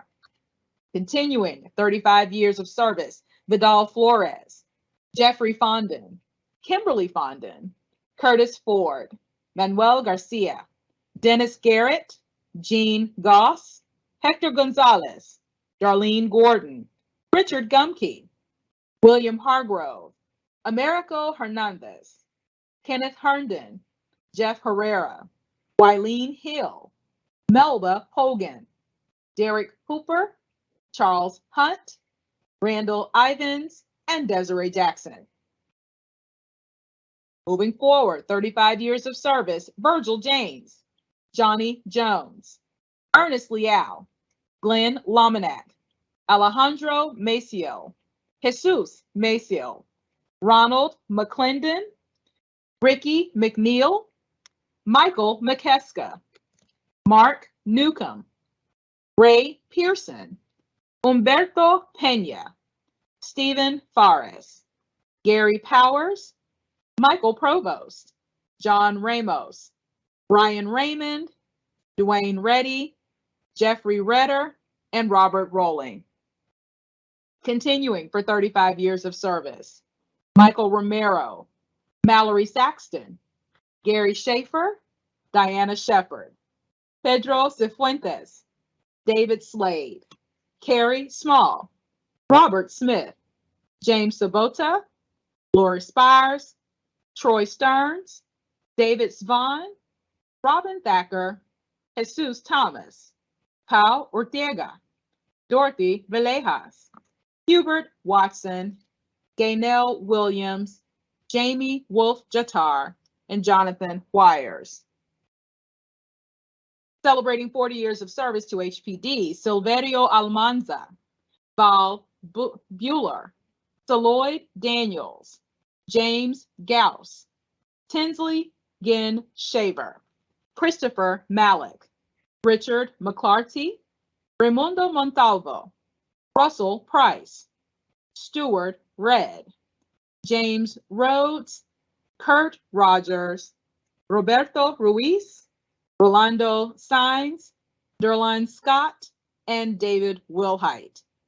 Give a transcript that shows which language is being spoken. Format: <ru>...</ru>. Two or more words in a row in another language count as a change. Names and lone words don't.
<en>Continuing 35 years of service, Vidal Flores, Jeffrey Fondon, Kimberly Fondon, Curtis Ford, Manuel Garcia, Dennis Garrett, Jean Goss, Hector Gonzalez, Darlene Gordon, Richard Gumke, William Hargrove, Americo Hernandez, Kenneth Herndon, Jeff Herrera, Wileen Hill, Melba Hogan, Derek Hooper, Charles Hunt, Randall Ivins, and Desiree Jackson. Moving forward, 35 years of service, Virgil James, Johnny Jones, Ernest Leal, Glenn Lominac, Alejandro Maciel, Jesus Maciel, Ronald McClendon, Ricky McNeil, Michael McKeska, Mark Newcomb, Ray Pearson, Humberto Pena, Stephen Fares, Gary Powers, Michael Provost, John Ramos, Brian Raymond, Dwayne Reddy, Jeffrey Redder, and Robert Rowling. Continuing for 35 years of service, Michael Romero, Mallory Saxton, Gary Schaefer, Diana Shepard, Pedro Cifuentes, David Slade, Carrie Small, Robert Smith, James Sabota, Lori Spires, Troy Stearns, David Svahn, Robin Thacker, Jesus Thomas, Paul Ortega, Dorothy Villejas, Hubert Watson, Gaynell Williams, Jamie Wolf Jatar, and Jonathan Wires. Celebrating 40 years of service to HPD, Silverio Almanza, Val Bueller, Celoid Daniels, James Gauss, Tinsley Ginn Shaver, Christopher Malik, Richard McClarty, Raimundo Montalvo, Russell Price, Stuart Red, James Rhodes, Kurt Rogers, Roberto Ruiz, Rolando Sainz, Derline Scott, and David Wilhite.</en>